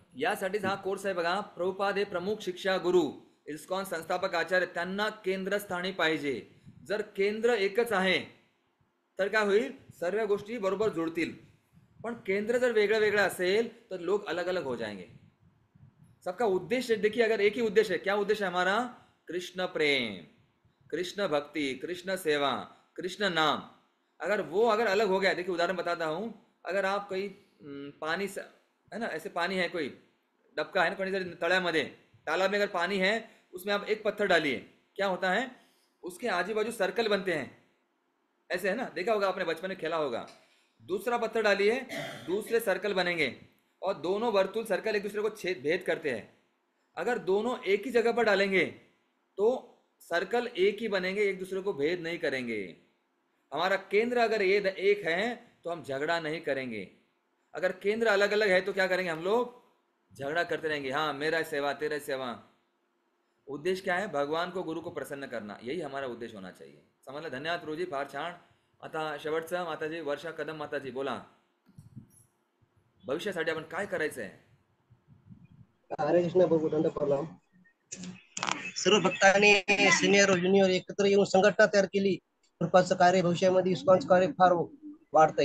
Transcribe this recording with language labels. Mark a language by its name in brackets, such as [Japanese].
[Marathi] यासाठीच हा कोर्स आहे बघा. प्रभुपाद हे प्रमुख शिक्षा गुरु, इस्कॉन संस्थापक आचार्य, त्यांना केंद्रस्थानी पाहिजे. जर केंद्र एकच आहे तर काय होईल, सर्व गोष्टी बरोबर जुळतील. पण केंद्र जर वेगळं वेगळं असेल तर [Hindi] लोग अलग अलग हो जाएंगे. सबका उद्देश्य देखिए, अगर एक ही उद्देश्य है, क्या उद्देश्य है हमारा, कृष्ण प्रेम, कृष्ण भक्ति, कृष्ण सेवा, कृष्ण नाम. अगर अलग हो गया, देखिए उदाहरण बताता हूँ, अगर आप कोई पानी है ना, ऐसे पानी है, कोई डबका है ना, कोई तळ्यामध्ये, तालाब में अगर पानी है, उसमें आप एक पत्थर डालिए, क्या होता है, उसके आजू बाजू सर्कल बनते हैं, ऐसे है ना, देखा होगा आपने, बचपन में खेला होगा. दूसरा पत्थर डालिए, दूसरे सर्कल बनेंगे, और दोनों वर्तुल सर्कल एक दूसरे को भेद करते हैं. अगर दोनों एक ही जगह पर डालेंगे तो सर्कल एक ही बनेंगे, एक दूसरे को भेद नहीं करेंगे. हमारा केंद्र अगर ये एक है तो हम झगड़ा नहीं करेंगे. अगर केंद्र अलग अलग है तो क्या करेंगे, हम लोग झगड़ा करते रहेंगे. हाँ, मेरा सेवा, तेरा सेवा. उद्देश्य क्या है, भगवान को, गुरु को प्रसन्न करना, यही हमारा उद्देश्य होना चाहिए. [Marathi] समजलं. धन्यवाद प्रभूजी, फार छान. आता शेवटचं माताजी, वर्षा कदम माताजी बोला. भविष्यासाठी आपण काय करायचं आहे. हरे कृष्ण प्रभू, दंड प्रणाम. सर्व भक्तांनी सिनियर ज्युनियर एकत्र येऊन संघटना तयार केली. कृपाचं कार्य भविष्यामध्ये इस्कॉनचं कार्य फार वाढतंय.